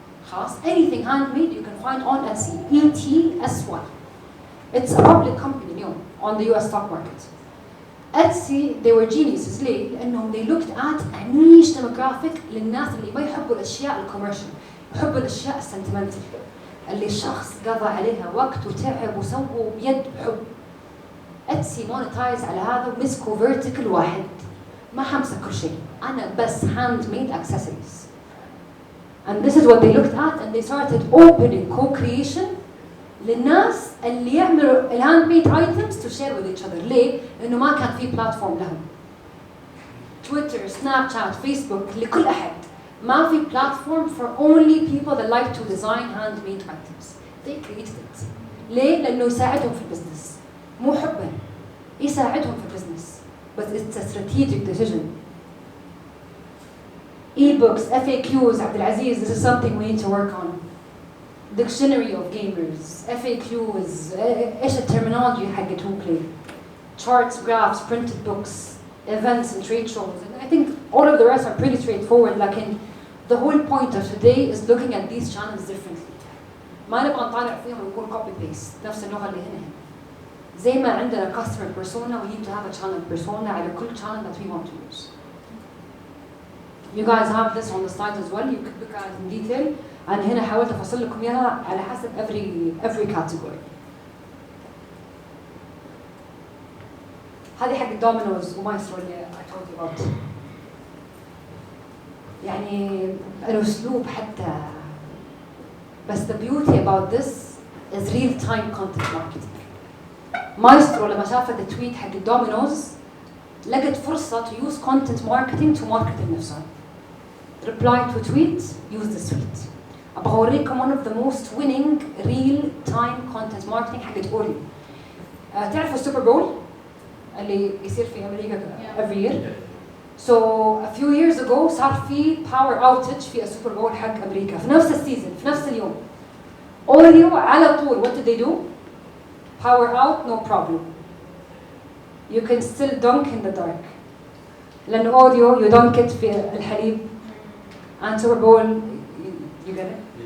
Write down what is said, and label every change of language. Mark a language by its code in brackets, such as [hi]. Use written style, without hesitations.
[ar] خلاص, [en] anything handmade you can find on Etsy. ETSY. It's a public company [ar] اليوم [en] on the US stock market. Etsy, they were geniuses. [ar] ليه؟ لأنهم [en] they looked at a niche demographic [ar] للناس اللي ما يحبوا الأشياء الكوميرشال، يحبوا الأشياء السنتمنتال، اللي الشخص قضى عليها وقت وتعب وسووا بيد بحب. اتسي مونتايز على هذا ومسكوا فيرتيكال واحد، ما حمسك كل شيء، انا بس هاند ميد accessories. [en] And this is what they looked at and they started opening co-creation [ar] للناس اللي يعملوا الهاند ميد [en] items to share with each other. [ar] ليه؟ لأنه ما كان في بلاتفورم لهم. تويتر، سناب شات، فيسبوك، لكل أحد. ما في [en] platform for only people that like to design handmade items. They created it. [ar] ليه؟ لأنه يساعدهم في البزنس. مو حبا. يساعدهم في البزنس. [en] But it's a strategic decision. E-books, FAQs, عبد العزيز, this is something we need to work on. Dictionary of gamers, FAQs, [ar] ايش الترمينولوجي حقت [en] who play. Charts, graphs, printed books, events and trade shows. And I think all of the rest are pretty straightforward, [ar] لكن [en] the whole point of today is looking at these channels differently. [ar] ما نبغى نطالع فيهم ونقول copy paste نفس اللغة اللي هنا. زي ما عندنا [en] customer persona, we need to have a channel persona [ar] على كل [en] channel that we want to use. You guys have this on the slides as well. You could look at it in detail. [ar] أنا هنا حاولت أفصل لكم إياها على حسب [en] every category. [ar] هذه حق الدومينوز ومايسترو اللي [en] I told you about. [ar] يعني الأسلوب حتى. بس [en] the beauty about this is real-time content marketing. [ar] مايسترو لما شافت التويت حق الدومينوز لقت فرصة [en] to use content marketing to market [ar] نفسها. [en] Reply to tweet, use this tweet. [ar] أبغى أوريكم [en] one of the most winning real-time content marketing [ar] حقت أوريو. تعرفوا السوبر بول اللي يصير في أمريكا [en] every year. So a few years ago [ar] صار في [en] power outage [ar] في السوبر بول حق أمريكا في نفس السيزون في نفس اليوم. أوريو على طول [en] what did they do? Power out, no problem. You can still dunk in the dark. [ar] لأن أوريو [en] you dunk it [ar] في الحليب. [en] And Super Bowl, you get it?